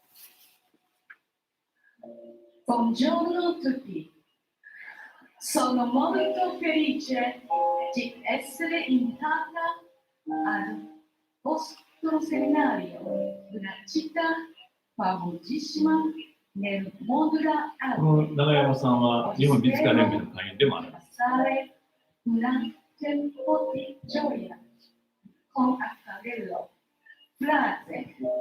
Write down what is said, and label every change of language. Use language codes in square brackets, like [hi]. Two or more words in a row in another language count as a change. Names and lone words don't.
[it] Buongiorno a tutti, sono molto felice di essere invitata al vostro seminario, una città famosissima nel mondo dell'arte. [ja] この長山さんは日本美術家連盟の会員でもあります。 [it] Passare un tempo di gioia con acquarello, frase.